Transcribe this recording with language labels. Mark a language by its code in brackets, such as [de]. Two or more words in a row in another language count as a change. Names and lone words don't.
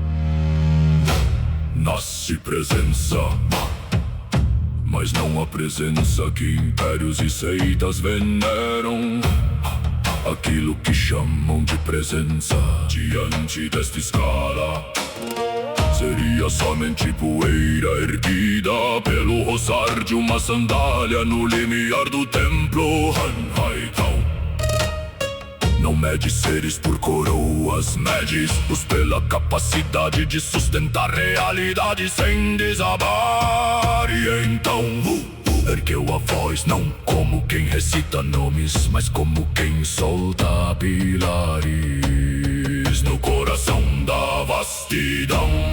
[pt] Nasce presença, mas não a presença que impérios e seitas veneram. Aquilo que chamam de presença diante desta escala seria somente poeira erguida pelo roçar de uma sandália no limiar do templo. Han-hai-tong não mede seres por coroas, mede-os pela capacidade de sustentar realidade sem desabar. E então ergueu a voz, não como quem recita nomes, mas como quem solta pilares no coração da vastidão.